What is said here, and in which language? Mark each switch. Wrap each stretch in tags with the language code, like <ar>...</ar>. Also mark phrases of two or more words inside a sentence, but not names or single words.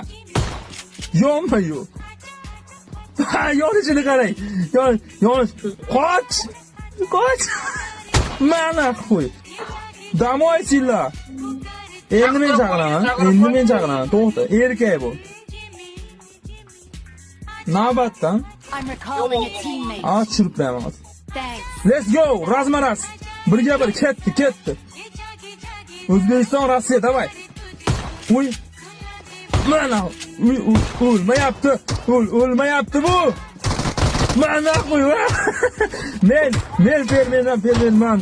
<uz>Yonma yo'q. Ha, yonishini qarang. Yonish. Qoch. Mana qo'y. Damoysizlar. Endi men chaqiraman. To'xta, erkak bu. Navbatdan.</uz> <en>I'm recalling a teammate.</en> <uz>Chirplayman.</uz> <en>Thanks. Let's go,</en> <uz>razmaras. Birga ketdi. O'zbekiston, Rossiya, davay. Uy. Mana, o'lmayapti bu. Mana qo'y. Men fermerman.</uz>